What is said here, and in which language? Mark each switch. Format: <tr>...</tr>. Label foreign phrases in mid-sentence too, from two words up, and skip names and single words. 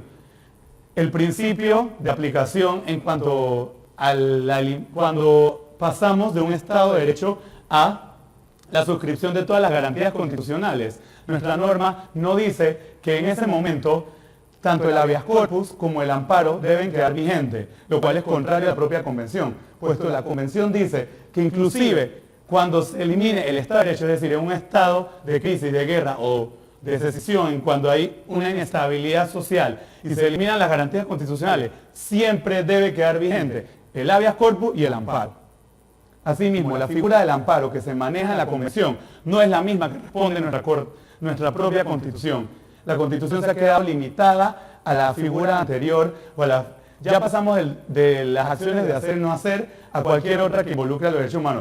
<es>El principio de aplicación en cuanto cuando pasamos de un Estado de Derecho a la suscripción de todas las garantías constitucionales. Nuestra norma no dice que en ese momento tanto el</es> <la>habeas corpus</la> <es>como el amparo deben quedar vigentes, lo cual es contrario a la propia Convención, puesto que la Convención dice que inclusive cuando se elimine el Estado de Derecho, es decir, en un estado de crisis, de guerra o de secesión, cuando hay una inestabilidad social y se eliminan las garantías constitucionales, siempre debe quedar vigente el</es> <la>habeas corpus</la> <es>y el amparo. Asimismo, la figura del amparo que se maneja en la Convención no es la misma que responde nuestra propia Constitución. La Constitución se ha quedado limitada a la figura anterior, ya pasamos de las acciones de hacer y no hacer a cualquier otra que involucre a los derechos humanos.</es>